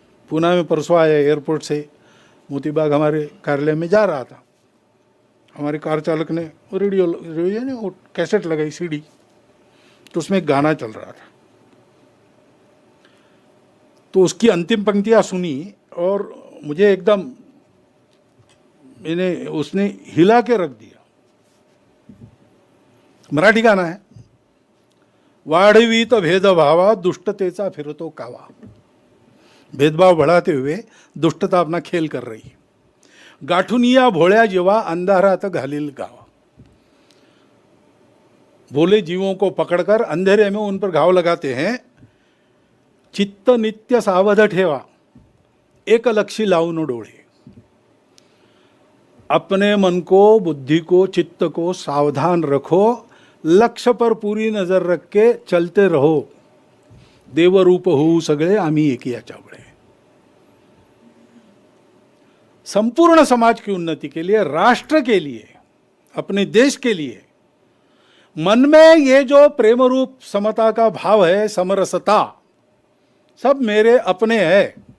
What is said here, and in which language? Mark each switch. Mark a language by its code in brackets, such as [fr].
[hi] पूना में परसों आया, एयरपोर्ट से मोतीबाग हमारे कार्यालय में जा रहा था, हमारे कार चालक ने वो रेडियो ने वो कैसेट लगाई सीडी, तो उसमें एक गाना चल रहा था, तो उसकी अंतिम पंक्तियां सुनी और मुझे एकदम उसने हिला के रख दिया। मराठी गाना है, [mr] वाढवीत भेदभावा दुष्टतेचा फिरतो कावा। [hi] भेदभाव बढ़ाते हुए दुष्टता अपना खेल कर रही है। [mr] गाठून या भोळ्या जीवा अंधारात घालील गावा। [hi] भोले जीवों को पकड़कर अंधेरे में उन पर घाव लगाते हैं। [mr] चित्त नित्य सावध ठेवा, एक लक्षी लावून डोळे। [hi] अपने मन को, बुद्धि को, चित्त को सावधान रखो, लक्ष्य पर पूरी नजर रख के चलते रहो। [mr] देवरूप होऊ सगळे आम्ही एकी याच्यावळे। [hi] संपूर्ण समाज की उन्नति के लिए, राष्ट्र के लिए, अपने देश के लिए मन में ये जो प्रेम रूप समता का भाव है, समरसता, सब मेरे अपने है,